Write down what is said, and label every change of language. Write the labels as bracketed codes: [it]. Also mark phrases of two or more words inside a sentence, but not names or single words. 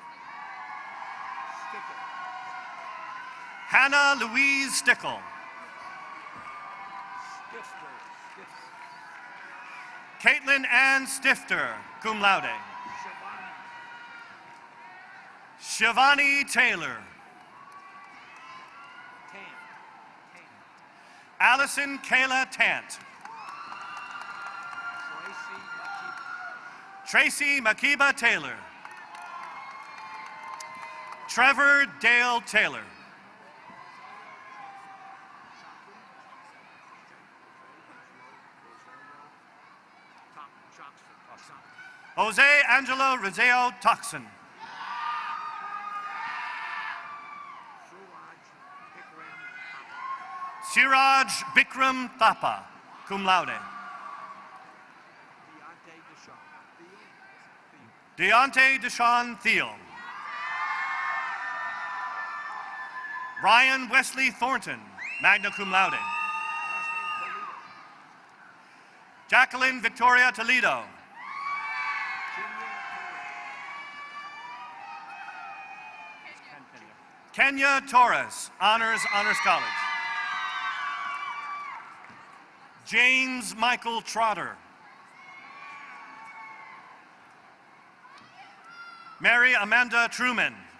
[en] Hannah Louise Stickle. Caitlin Ann Stifter, [la] cum laude. [en] Shivani Taylor. Allison Kayla Tant. Tracy Makiba Taylor. Trevor Dale Taylor. Jose Angelo Rizeo Toxin. Siraj Bikram Thapa, [la] cum laude. [en] Deontay Deshaun Thiel. Ryan Wesley Thornton, [la] magna cum laude. [en] Jacqueline Victoria Toledo. Kenya Torres, Honors College. James Michael Trotter. Mary Amanda Truman.